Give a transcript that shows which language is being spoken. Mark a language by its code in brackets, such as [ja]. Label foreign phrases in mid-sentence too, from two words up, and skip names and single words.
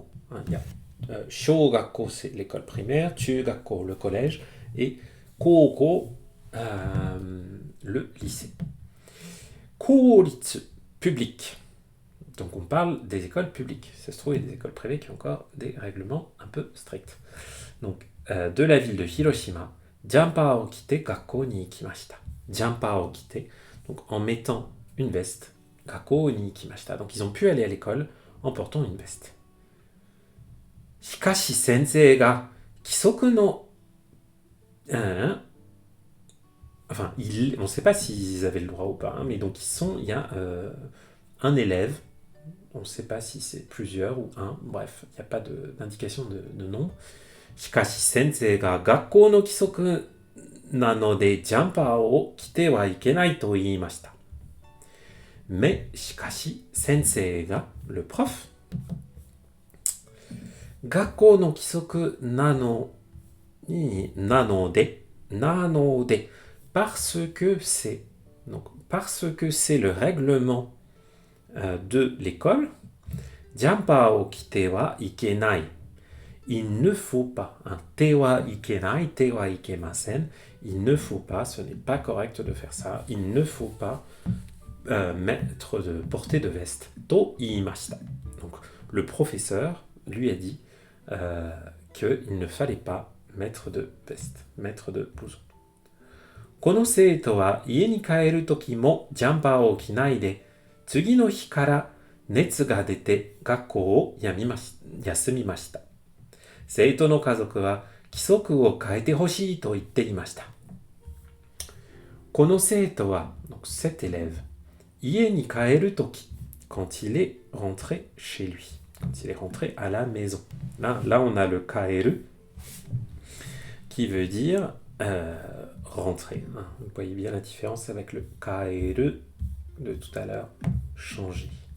[fr] Il y a shogakko, c'est l'école primaire, chugakko, le collège, et kouko, le lycée. Kouritsu, public. Donc on parle des écoles publiques. Ça se trouve, il y a des écoles privées qui ont encore des règlements un peu stricts. Donc, de la ville de Hiroshima, [ja] ジャンパーを着て学校に行きました. ジャンパーを着て, [fr] donc en mettant une veste, [ja] 学校に行きました. [fr] Donc ils ont pu aller à l'école en portant une veste. [ja] しかし先生が規則の... [fr] Enfin, on ne sait pas s'ils avaient le droit ou pas, hein, mais donc il y a un élève, on ne sait pas si c'est plusieurs ou un, bref, il n'y a pas d'indication de nombre. [ja] しかし先生が学校の規則なのでジャンパーを着てはいけないと言いました. [fr] Mais [ja] しかし先生が, [fr] le prof, [ja] 学校の規則なので, [fr] parce que c'est le règlement de l'école, [ja] ジャンパーを着てはいけない. [fr] Il ne faut pas, [ja] てはいけない、てはいけません, [fr] il ne faut pas, ce n'est pas correct de faire ça, il ne faut pas porter de veste. [ja] と言いました. [fr] Donc le professeur lui a dit qu'il ne fallait pas mettre de veste, mettre de blouson. [ja] この生徒は家に帰るときもジャンパーを着ないで、次の日から熱が出て学校を休みました。生徒の家族は規則を変えてほしいと言っていました。この生徒は、 [fr] donc cet élève, [ja] 家に帰るとき、 [fr] quand il est rentré chez lui, quand il est rentré à la maison. Là on a le kaeru qui veut dire rentrer. Vous voyez bien la différence avec le kaeru de tout à l'heure, changer.